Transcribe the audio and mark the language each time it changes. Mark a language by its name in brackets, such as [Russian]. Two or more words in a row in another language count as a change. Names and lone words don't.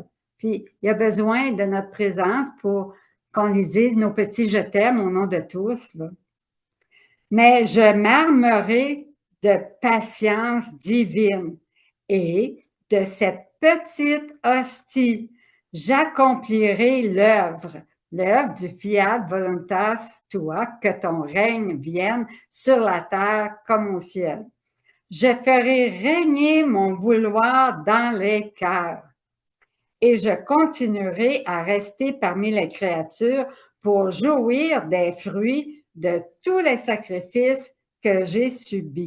[French] Puis, il a besoin de notre présence pour qu'on lui dise nos petits je t'aime au nom de tous. Là. Mais je m'armerai de patience divine et de cette petite hostie, j'accomplirai l'œuvre du [Latin] fiat voluntas tua, [French] que ton règne vienne sur la terre comme au ciel. Je ferai régner mon vouloir dans les cœurs et je continuerai à rester parmi les créatures pour jouir des fruits de tous les sacrifices que j'ai subis.